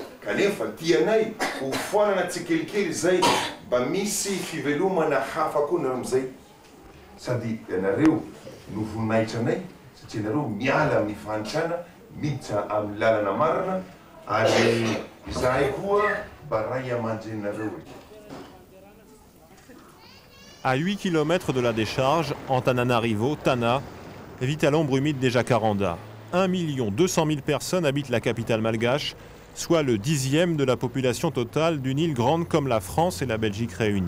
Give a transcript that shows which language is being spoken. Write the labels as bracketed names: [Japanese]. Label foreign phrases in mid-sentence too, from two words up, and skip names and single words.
[Malagasy] Kanefa tianay ho foanana tsikelikely zay mba misy fivelomana hafa koa nareo amizay. Sady ianareo no voninahitranay satria ianareo miala amin'ny fanitrana, miditra amin'ny lalana marina ary zahay koa mba ray aman-drenareo. [French] À 8 km de la décharge, Antananarivo, Tana, vit à l'ombre humide des jacarandas. 1 200 000 personnes habitent la capitale malgache, soit le 10e de la population totale d'une île grande comme la France et la Belgique réunies.